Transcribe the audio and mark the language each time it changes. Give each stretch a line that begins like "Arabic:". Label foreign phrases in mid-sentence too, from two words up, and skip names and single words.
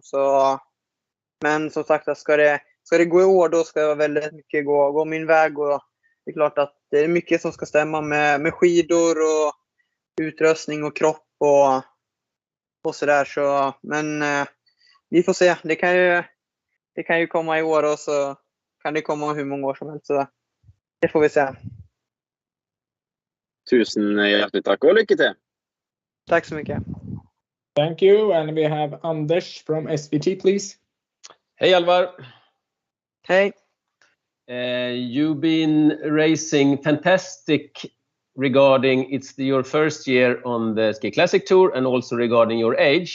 Swedish: Så, men som sagt, ska det gå i år, då ska väldigt mycket gå min väg, och det är klart att det är mycket som ska stämma med skidor och utrustning och kropp och sådär. Så, men vi får se. Det kan ju komma i år, och så kan det komma hur många år som helst. Så det får vi se.
Norwegian: Tusen hjertelig takk, og lykke til.
Swedish: Tack så mycket.
English: Thank you. And we have Anders from SVT, please. Hey Alvar. Hey. You've been racing fantastic regarding your first year on the Ski Classic Tour, and also regarding your age.